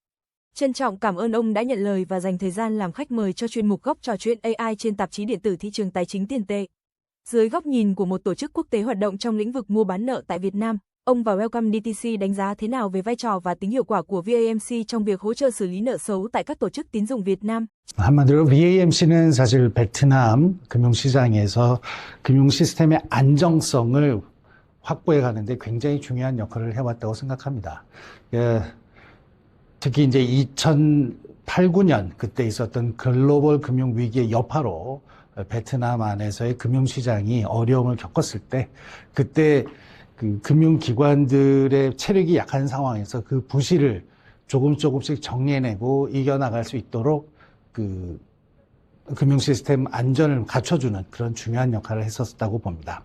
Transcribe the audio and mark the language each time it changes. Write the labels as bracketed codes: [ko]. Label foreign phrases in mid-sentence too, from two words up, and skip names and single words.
[vi] Trân trọng cảm ơn ông đã nhận lời và dành thời gian làm khách mời cho chuyên mục Góc trò chuyện AI trên tạp chí điện tử Thị trường Tài chính Tiền tệ. Dưới góc nhìn của một tổ chức quốc tế hoạt động trong lĩnh vực mua bán nợ tại Việt Nam, ông và Welcome DTC đánh giá thế nào về vai trò và tính hiệu quả của VAMC trong việc hỗ trợ xử lý nợ xấu tại các tổ chức tín dụng Việt Nam? [ko] 한마디로 VAMC는 사실 베트남 금융시장에서 금융 시스템의 안정성을 확보해 가는데 굉장히 중요한 역할을 해왔다고 생각합니다. 특히 이제 2008, 9년 그때 있었던 글로벌 금융 위기의 여파로 베트남 안에서의 금융시장이 어려움을 겪었을 때 그때 그 금융기관들의 체력이 약한 상황에서 그 부실을 조금씩 정리해내고 이겨나갈 수 있도록 그 금융 시스템 안전을 갖춰주는 그런 중요한 역할을 했었다고 봅니다.